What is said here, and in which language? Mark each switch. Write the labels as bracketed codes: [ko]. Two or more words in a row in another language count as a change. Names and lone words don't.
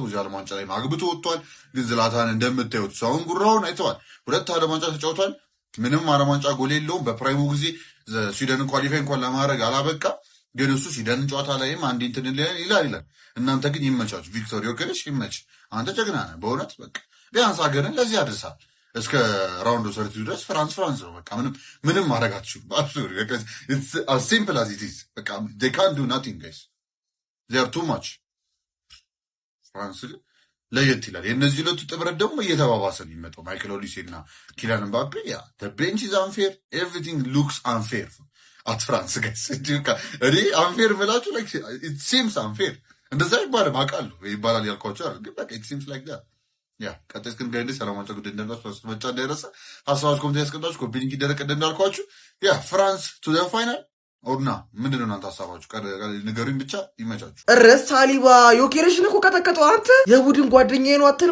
[am] እዚህ ዓለም ዋንጫ ላይ አግብቶ ወጥቷል። ግን ዝላታን እንደምታዩት ሳሁን ጉራውን አይተዋል። 2 ዓለም ዋንጫ ተጫውቷል። ምንም ዓለም ዋንጫ ጎል የለውም። በፕራይሙ ጊዜ ስዊድንን ኳሊፋይ እንኳን ለማድረግ አላበቃ። ግን እሱ ስዊድን ጨዋታ ላይም አንድ እንትን ይላል። እናንተ ግን ይመቻችሁ። ቪክቶር ዮከሬስ ይመች። አንተ ጀግና ነህ በእውነት በቃ ቢያንስ ሀገርን ለዚህ ያደርሳል። እስከ [en] round of 32 [am] ድረስ ፍራንስ ነው። በቃ ምንም ማድረግ አትችሉም። [en] simple as it is [am] በቃ [en] they can't do nothing guys, they are too much። [am] ፍራንስ ግን ለየት ይላል። የእነዚህ ሁለቱ ጥምረት ደግሞ እየተባባሰ ነው የሚመጣው። ማይክል ኦሊሴ እና ኪሊያን ምባፔ ያ [en] the bench is unfair, everything looks unfair at France guys። [am] እኔ unfair ብላችሁ [en] like it seems unfair [am] እንደዛ ይባላል አውቃለሁ ይባላል ያልኳቸው አይደል? ግን በቃ [en] it seems like that [am] ያ ቀጥታ ግን ጋር ሰላም ዋንጫ ጉዳይ እንዳላችሁ መጫ እንዳይረሳ ሀሳባችሁ ኮሜንት ያስቀምጣችሁ። ኮፒ ሊንክ ይደረግ እንዳልኳችሁ ያ [en] France to the final [am] ኦርና ምንድን ነው እናንተ ሀሳባችሁ? ንገሩኝ ብቻ ይመቻችሁ። እረስ ሳሊባ ዮኬሬሽን እኮ ቀጠቀጠው። አንተ የቡድን ጓደኛዬ ነው አትልም?